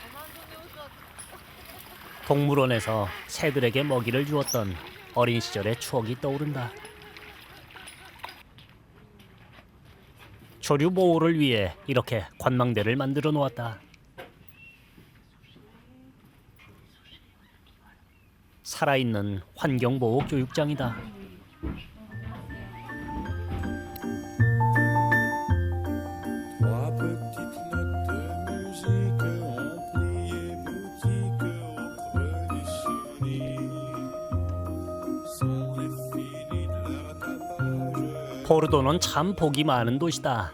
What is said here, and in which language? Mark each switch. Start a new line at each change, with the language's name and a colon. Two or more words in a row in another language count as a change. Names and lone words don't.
Korean: 동물원에서 새들에게 먹이를 주었던 어린 시절의 추억이 떠오른다. 조류 보호를 위해 이렇게 관망대를 만들어 놓았다. 살아있는 환경보호 교육장이다.
French: Trois petites notes de musique ont plié boutique au creux du souvenir. C'en est fini de leur tapage.
Korean: 포르도는 참 복이 많은 도시다.